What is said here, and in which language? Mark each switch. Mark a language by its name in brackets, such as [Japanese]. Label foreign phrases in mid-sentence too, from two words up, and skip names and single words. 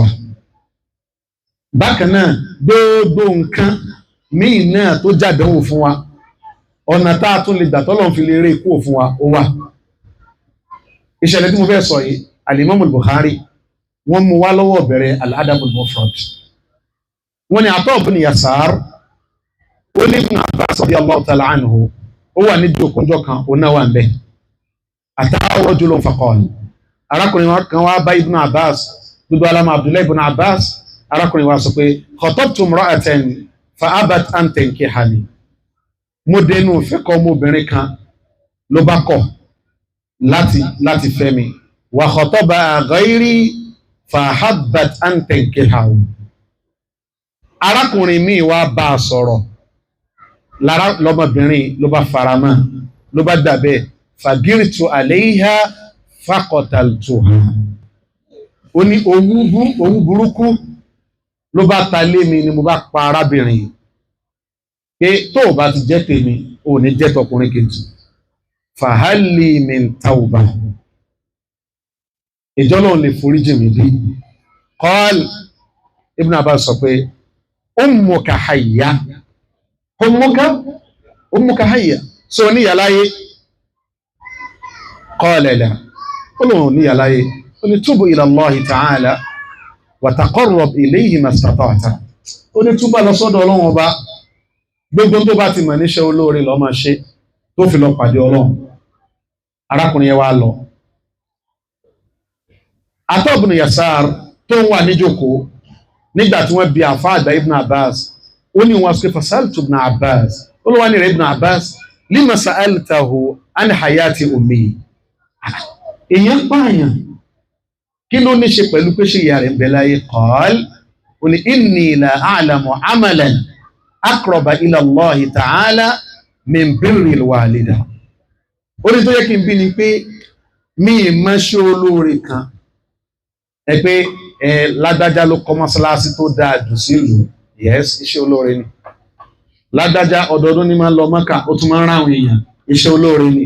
[Yoruba] Bákan náà gbogbo nǹkan míì náà tó jàdánwò fún wa, ọ̀nà tá a tún lè gbà tọ́lọ́run fi lè rí ikú fún wa ó wà. Ìṣẹ̀lẹ̀ tí mo fẹ́ sọ yìí Al-Imam Al-Bukhari wọ́n mú wá lọ́wọ́ bẹ̀rẹ̀ Al-Adab Al-Mufrad. Wọ́n ní Ata ibn Yasar ó ní Ibn Abbas [Arabic] رضي الله تعالى عنه [Yoruba] ó wà ní ìjókòó kan ó náà wà ń bẹ̀. [Arabic] أتاه رجل فقال, [Yoruba] arákùnrin kan wá bá Ibn Abbas, gbogbo alamọ Abdullahi Ibn Abbas, arákùnrin wa sọ pé [Arabic] خطبت امرأة فأبت أن [Yoruba] tankihani, mo dénú fẹ́kọ̀ ọmọbìnrin kan ló bá kọ̀ láti fẹ́ mi, [Arabic] و خطب غيري ف أحبت أن تنكحه, [Yoruba] arákùnrin mi wá bá a sọ̀rọ̀ lọ́mọbìnrin ló bá faramọ́ ló bá dàbẹ́ [Arabic] فغرت عليها فقتلتها, [Yoruba] ó ní owú burúkú ló bá ta lé mi ni mo bá pa arábìnrin pé tó o bá ti jẹ́ tèmi ò ní jẹ́ tọkùnrin kejì, [Arabic] فهل لي من توبة, [Yoruba] ìjọ́lọ́run lè foríjì mi bí. [Arabic] قال ابن عباس [Yoruba] sọ pé [Arabic] أمك حية، أمك حية, [Yoruba] so ní yàláyé? [Arabic] قال لا, [Yoruba] ó lóun ní yàláyé. Ó ní [Arabic] تب إلى الله تعالى وتقرب إليه ما استطعت, [Yoruba] ó ní túbà lọ sọ́dọ̀ Ọlọ́run ọba, gbogbo tó bá ti mọ̀ níṣẹ́ olóore lọ máa ṣe tó fi lọ pàdé Ọlọ́run. Arákùnrin yẹn wá lọ. Ata ibn Yasar tó ń wà níjókòó nígbà tí wọ́n bi àfáà àgbà Ibn Abbas, ó ní wọn sọ [Arabic] فسألت ابن عباس, [Yoruba] ó ló wá ní rẹ̀ Ibn Abbas [Arabic] لم سألته عن حياة أمي, [Yoruba] èèyàn pààyàn kí ló ní ṣe pẹ̀lú pé ṣe ìyá rẹ̀ ń bẹ láyé? [Arabic] Qal, [Yoruba] ó ní [Arabic] إني لا أعلم عملا أقرب إلى الله تعالى من بر الوالدة, [Yoruba] ó ní tó yẹ kí n bí ni pé mi mọ̀ ṣe olóore kan ẹ pé ládájá ló kọ́ mọ́sálásí tó dáa jù sílùú, yes, iṣẹ́ olóore ni. Ládájá ọdọọdún ní máa ń lọ Mọ́kà, ó tún máa ń ráwọn èèyàn, iṣẹ́ olóore ni.